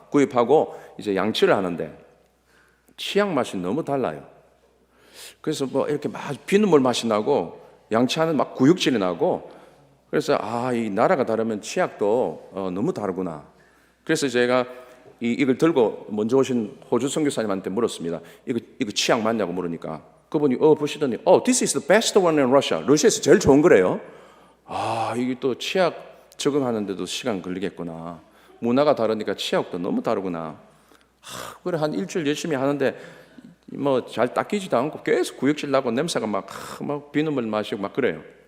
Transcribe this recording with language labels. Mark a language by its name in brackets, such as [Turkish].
[Korean] 구입하고 이제 양치를 하는데 치약 맛이 너무 달라요. 그래서 뭐 이렇게 막 비눗물 맛이 나고 양치하는 막 구역질이 나고 그래서 이 나라가 다르면 치약도 너무 다르구나. 그래서 제가 이걸 들고 먼저 오신 호주 선교사님한테 물었습니다. 이거 치약 맞냐고 물으니까 그분이 보시더니 [English] this is the best one in Russia. [Korean] 러시아에서 제일 좋은 거래요. 이게 또 치약 적응하는데도 시간 걸리겠구나. 문화가 다르니까 치약도 너무 다르구나. 그래 한 일주일 열심히 하는데 뭐 잘 닦이지도 않고 계속 구역질 나고 냄새가 막 비눗물 마시고 막 그래요.